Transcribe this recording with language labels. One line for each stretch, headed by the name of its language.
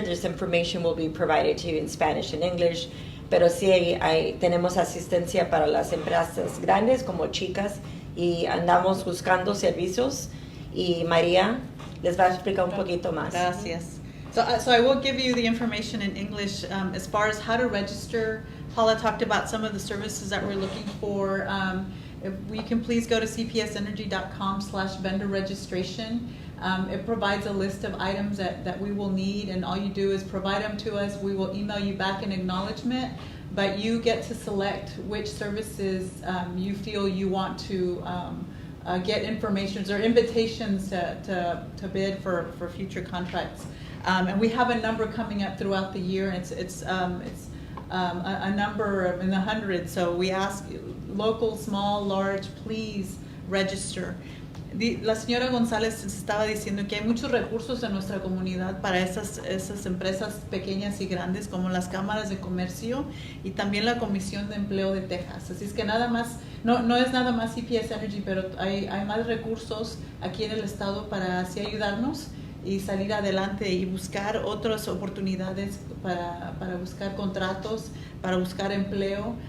English: This information will be provided to you in Spanish and English.
Spanish: Pero sí, tenemos asistencia para las empresas grandes como chicas y andamos buscando servicios. Y María les va a explicar un poquito más. Gracias.
English: So I will give you the information in English as far as how to register. Paula talked about some of the services that we're looking for. If we can please go to cpsenergy.com/vendor registration. It provides a list of items that we will need, and all you do is provide them to us. We will email you back an acknowledgement, but you get to select which services you feel you want to get information or invitations to bid for future contracts. And we have a number coming up throughout the year, and it's a number in the hundreds. So we ask local, small, large, please register.
Spanish: La señora González estaba diciendo que hay muchos recursos en nuestra comunidad para esas empresas pequeñas y grandes como las cámaras de comercio y también la Comisión de Empleo de Texas. Así es que nada más, no es nada más CPS Energy, pero hay más recursos aquí en el estado para así ayudarnos y salir adelante y buscar otras oportunidades para buscar contratos, para buscar empleo.